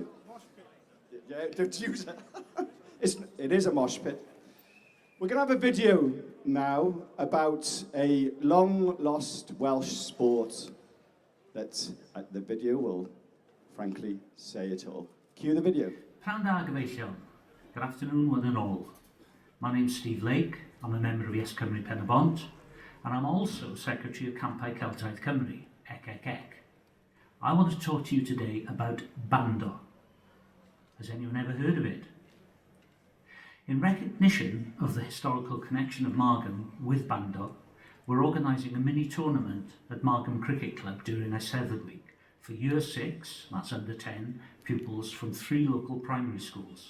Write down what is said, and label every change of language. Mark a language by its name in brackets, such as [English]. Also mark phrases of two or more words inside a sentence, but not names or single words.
[English] Yeah, don't use it. It is a mosh pit. We're going to have a video now about a long-lost Welsh sport that the video will, frankly, say it all. Cue the video. [Welsh] Pnawn da gyfeillion. [English] Good afternoon, one and all. My name's Steve Lake. I'm a member of ICEC Cymru Pen y Bont, and I'm also Secretary of Campau Celtaidd Cymru, ECEC. I want to talk to you today about Bando. Has anyone ever heard of it? In recognition of the historical connection of Margam with Bando, we're organising a mini tournament at Margam Cricket Club during Eisteddfod week for Year 6, that's under 10, pupils from 3 local primary schools.